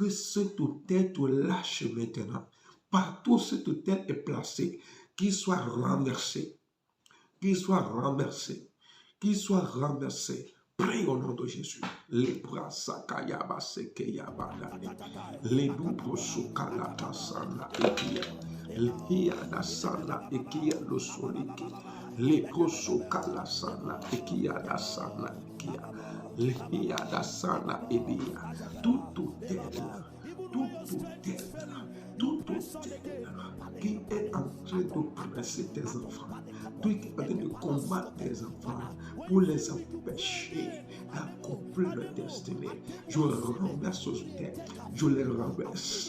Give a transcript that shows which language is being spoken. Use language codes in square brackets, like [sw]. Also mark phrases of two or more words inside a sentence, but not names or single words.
[fr] que cet autel te lâche maintenant. Partout où cet autel est placé, qu'il soit renversé, qu'il soit renversé, qu'il soit renversé. Prie au nom de Jésus. Les bras sakayaba sekeyabada. Les doubles sokalata sana ekia. Lehia da sana ekia lo soliki. Les prosokala sana ekia da sana ekia. Lehia da sana edia. Tout autel qui est en train d'oppresser tes enfants, tout qui est en train de combattre tes enfants pour les empêcher d'accomplir leur destinée. Je renverse aux têtes, je les renverse.